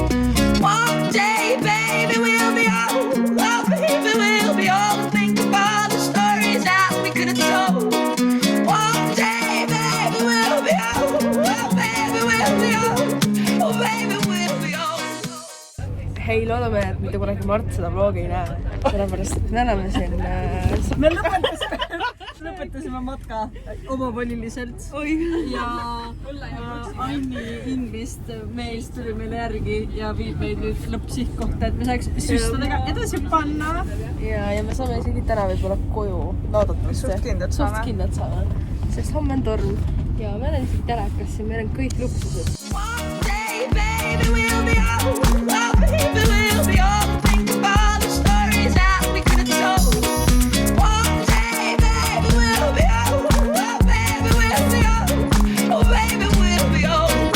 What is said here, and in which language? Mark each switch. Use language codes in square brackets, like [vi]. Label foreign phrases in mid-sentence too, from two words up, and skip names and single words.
[en] One day, baby, we'll be old. Oh, baby, we'll be old and think of all the stories that we could have told. One day, baby, we'll be old. Oh, baby, we'll be old. Oh, baby, we'll be old. [et] Hei, loodame, et mitte kunagi Mart seda vlogi ei näe. Sellepärast, et me oleme siin... Me lõpetasime matka omavoliliselt ja Aini Ingvist meest tuli meile järgi ja viib meid nüüd lõppsihtkohta, et me saaks süstadega edasi panna. Ja me saame isegi täna võib-olla koju loodetavasti. Suht kindlad saame. Sest homme on torm ja meil on isegi telekas ja meil on kõik luksused. [en] One day, baby, we'll be old. Oh, baby, we'll be old. Think of all the stories that we could have told. One day, baby, we'll be old. Oh, baby, we'll be old. Oh, baby, we'll be old.